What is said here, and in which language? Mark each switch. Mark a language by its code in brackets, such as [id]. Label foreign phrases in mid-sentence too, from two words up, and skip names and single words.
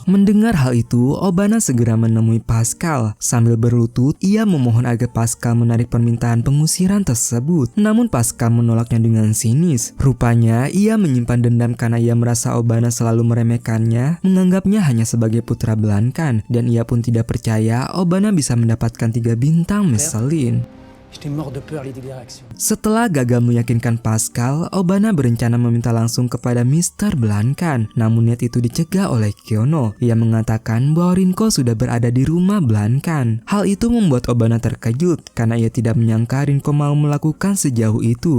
[id] Mendengar hal itu, Obana segera menemui Pascal. Sambil berlutut, ia memohon agar Pascal menarik permintaan pengusiran tersebut. Namun Pascal menolaknya dengan sinis. Rupanya ia menyimpan dendam karena ia merasa Obana selalu meremehkannya, menganggapnya hanya sebagai putra Blankan, dan ia pun tidak percaya Obana bisa mendapatkan 3 bintang Michelin. [fr] J'étais mort de peur à l'idée des réactions. [id] Setelah gagal meyakinkan Pascal, Obana berencana meminta langsung kepada Mr. Blankan. Namun niat itu dicegah oleh Kyono. Ia mengatakan bahwa Rinko sudah berada di rumah Blankan. Hal itu membuat Obana terkejut karena ia tidak menyangka Rinko mau melakukan sejauh itu.